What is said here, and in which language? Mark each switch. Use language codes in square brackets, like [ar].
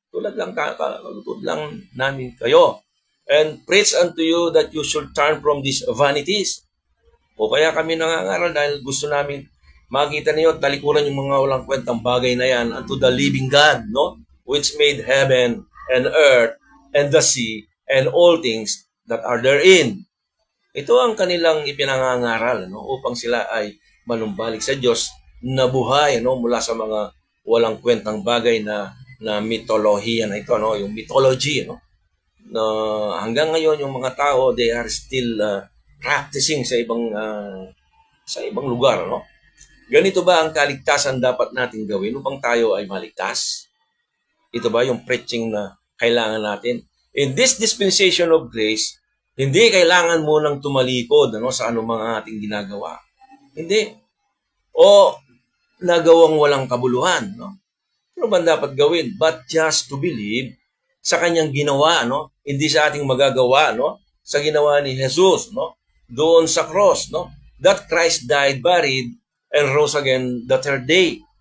[tl] Tulad lang namin kayo. [en] And preach unto you that you should turn from these vanities. [tl] O kaya kami nangangaral dahil gusto namin makita niyo at talikuran yung mga walang kwentang bagay na yan [en] unto the living God, [tl] no? [en] Which made heaven and earth and the sea and all things that are therein. [tl] Ito ang kanilang ipinangangaral, no? Upang sila ay manumbalik sa Diyos na buhay, no? Mula sa mga walang kwentang bagay na mitolohiya na ito, no? Yung mythology, no? Na hanggang ngayon yung mga tao, [en] they are still practicing [tl] sa ibang lugar, no? Ganito ba ang kaligtasan dapat natin gawin upang tayo ay maligtas? Ito ba yung preaching na kailangan natin? [en] In this dispensation of grace, [tl] hindi kailangan mo nang tumalikod, ano, sa anumang ating ginagawa. Hindi. O nagawang walang kabuluhan, no? Ano ba dapat gawin? [en] But just to believe [tl] sa kanyang ginawa, [en] no? [tl] Hindi sa ating magagawa, no? Sa ginawa ni Jesus, no? Doon sa cross, no? [en] That Christ died, buried, and rose again the third day.